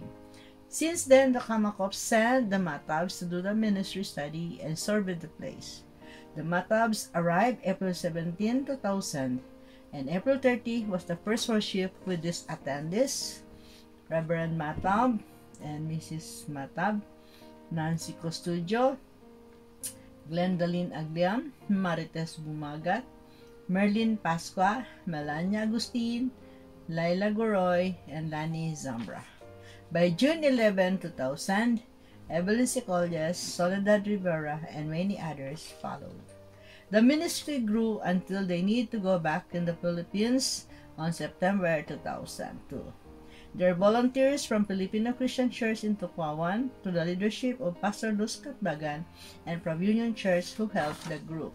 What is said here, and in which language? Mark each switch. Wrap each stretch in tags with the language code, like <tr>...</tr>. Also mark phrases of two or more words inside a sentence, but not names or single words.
<en>Since then, the Kamakop sent the Matabs to do the ministry study and survey the place. The Matabs arrived April 17, 2000, and April 30 was the first worship with these attendees: Reverend Matab and Mrs. Matab, Nancy Costudio, Glendalyn Agliam, Marites Bumagat, Merlin Pascua, Melania Agustin, Laila Goroy, and Lani Zambra. By June 11, 2000, Evelyn Sicolles, Soledad Rivera, and many others followed. The ministry grew until they need to go back in the Philippines on September 2002. There are volunteers from Filipino Christian Church in Tucuawan to the leadership of Pastor Luz Catbagan and from Union Church who helped the group.</en>